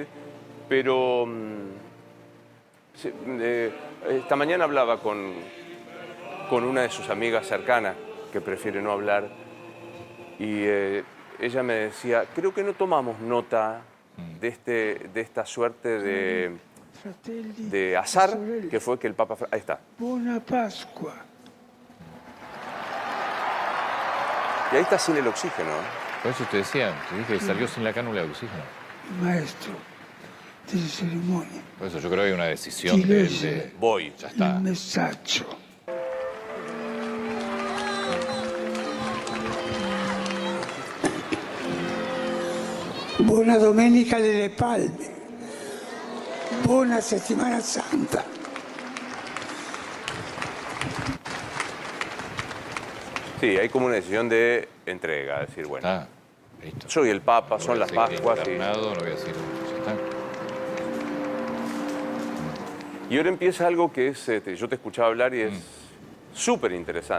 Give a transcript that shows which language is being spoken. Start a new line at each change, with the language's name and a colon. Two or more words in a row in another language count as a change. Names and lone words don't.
Spanish: Pero esta mañana hablaba con una de sus amigas cercanas, que prefiere no hablar, y ella me decía, creo que no tomamos nota de esta suerte de azar que fue que el Papa... Ahí está.
Italian: Buona Pasqua.
Spanish: Y ahí está sin el oxígeno. Por eso te decía, te dije que salió sin la cánula de oxígeno.
Italian: Il maestro delle cerimonie
Spanish: Por eso yo creo que hay una decisión
Italian: Ti
Spanish: de él
Italian: legge
Spanish: de... Voy. Ya
Italian: il
Spanish: está.
Italian: messaggio. Buona Domenica delle Palme. Buona Settimana Santa.
Spanish: Sí, hay como una decisión de entrega, decir, bueno, Ah, listo. soy el Papa, No son voy a las seguir Pascuas. internado, no voy a decir, ya está. Y ahora empieza algo que es, yo te escuchaba hablar y es súper interesante,